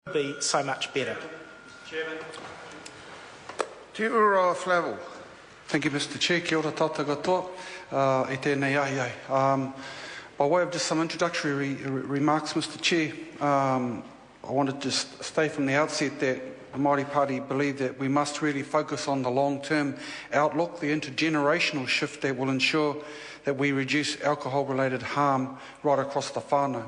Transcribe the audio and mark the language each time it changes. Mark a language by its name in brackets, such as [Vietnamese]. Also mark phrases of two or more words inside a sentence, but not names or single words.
[English] be so much better. Chairman. Te ura Flavel. Thank you, Mr. Chair. [Māori] Kia ora tata katoa. E tēnei ai. [English] By way of just some introductory remarks, Mr. Chair, I wanted to just state from the outset that the Māori Party believe that we must really focus on the long-term outlook, the intergenerational shift that will ensure that we reduce alcohol-related harm right across the whānau.